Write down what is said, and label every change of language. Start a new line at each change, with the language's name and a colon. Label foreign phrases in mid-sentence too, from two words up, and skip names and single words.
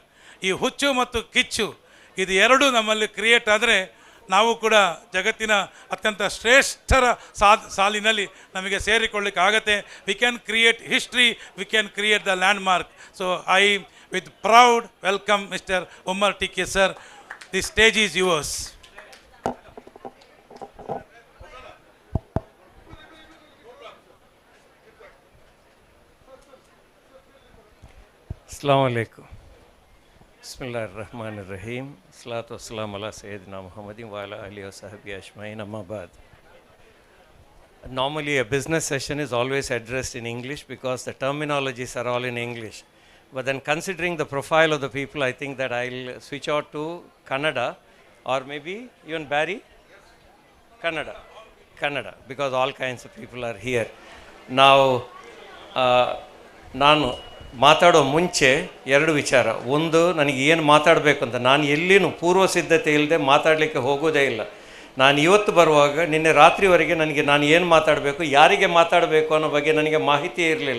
Kannada: ಈ ಹುಚ್ಚು ಮತ್ತು ಕಿಚ್ಚು ಇದು 2 ನಮ್ಮಲ್ಲಿ ಕ್ರಿಯೇಟ್ ಆದರೆ ನಾವು ಕೂಡ ಜಗತ್ತಿನ ಅತ್ಯಂತ ಶ್ರೇಷ್ಠರ ಸಾಲಿನಲ್ಲಿ ನಮಗೆ ಸೇರಿಕೊಳ್ಳಿಕ್ಕೆ ಆಗತ್ತೆ.
English: We can create history, we can create the land mark. So I with proud welcome Mister Umar TK sir. The stage is yours.
Arabic: السلام عليكم. بسم الله الرحمن الرحيم. الصلاة والسلام على سيدنا محمد وعلى آله وصحبه أجمعين. أما بعد.
English: Normally a business session is always addressed in English because the terminologies are all in English. But then considering the profile of the people, I think that I'll switch out to Kannada, or maybe even Barry? Kannada, because all kinds of people are here. Now,
Kannada: ನಾನು ಮಾತಾಡೋ ಮುಂಚೆ 2 ವಿಚಾರ. ಒಂದು, ನನಗೆ ಏನು ಮಾತಾಡಬೇಕು ಅಂತ ನಾನು ಎಲ್ಲಿನೂ ಪೂರ್ವ ಸಿದ್ಧತೆ ಇಲ್ಲದೆ ಮಾತಾಡಲಿಕ್ಕೆ ಹೋಗೋದೇ ಇಲ್ಲ. ನಾನು ಇವತ್ತು ಬರುವಾಗ ನಿನ್ನೆ ರಾತ್ರಿವರೆಗೆ ನನಗೆ ನಾನು ಏನು ಮಾತಾಡಬೇಕು, ಯಾರಿಗೆ ಮಾತಾಡಬೇಕು ಅನ್ನೋ ಬಗ್ಗೆ ನನಗೆ ಮಾಹಿತಿ ಇರಲಿಲ್ಲ.